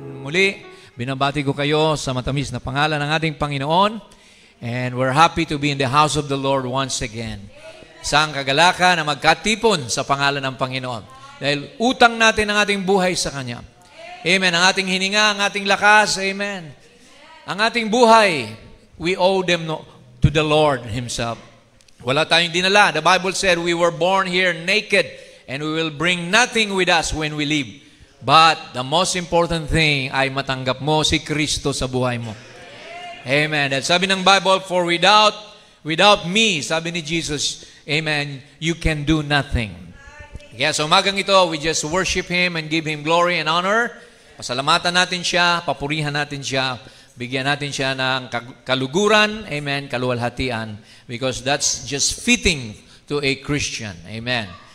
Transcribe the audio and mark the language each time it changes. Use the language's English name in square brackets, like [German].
[Filipino] muli, binabati ko kayo sa matamis na pangalan ng ating Panginoon. [English] And we're happy to be in the house of the Lord once again. [Filipino] Isang kagalakan na magkatipon sa pangalan ng Panginoon. Dahil utang natin ang ating buhay sa Kanya. Amen. Ang ating hininga, ang ating lakas. Amen. Ang ating buhay, [English] we owe them to the Lord Himself. [Filipino] Wala tayong dinala. [English] The Bible said we were born here naked and we will bring nothing with us when we leave. But the most important thing [Filipino] ay matanggap mo si Kristo sa buhay mo. Amen. At sabi ng [English] Bible, for without me, [Filipino] sabi ni [English] Jesus, amen, you can do nothing. [Filipino] Kaya sa umagang ito, [English] we just worship Him and give Him glory and honor. [Filipino] Pasalamatan natin siya, papurihan natin siya, bigyan natin siya ng kaluguran, amen, kaluwalhatian, [English] because that's just fitting to a Christian. [Filipino] Amen.